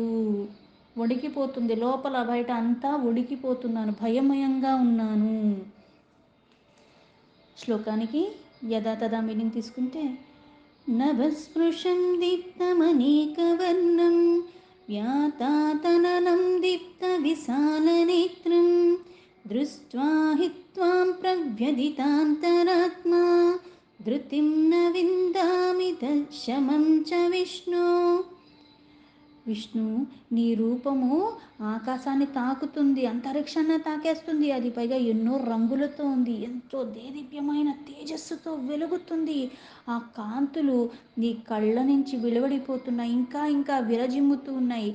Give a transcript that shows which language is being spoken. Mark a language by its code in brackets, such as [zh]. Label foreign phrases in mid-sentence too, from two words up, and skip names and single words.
[te] వణికిపోతుంది లోపల బయట అంతా వణికిపోతున్నాను, భయమయంగా ఉన్నాను. శ్లోకానికి యథాతథా మీనింగ్ తీసుకుంటే [sa] नभस्पृशं दीप्तमनेकवर्णं व्यातातननं दीप्तविशालनेत्रं दृष्ट्वा हि त्वां प्रव्यधितान्तरात्मा धृतिं न विन्दामि तत्शमं च विष्णु. [te] విష్ణు నీ రూపము ఆకాశాన్ని తాకుతుంది, అంతరిక్షాన్ని తాకేస్తుంది. అది పైగా ఎన్నో రంగులతో ఉంది, ఎంతో దేదీప్యమైన తేజస్సుతో వెలుగుతుంది. ఆ కాంతులు నీ కళ్ళ నుంచి వెలువడిపోతున్నాయి, ఇంకా ఇంకా విరజిమ్ముతూ ఉన్నాయి.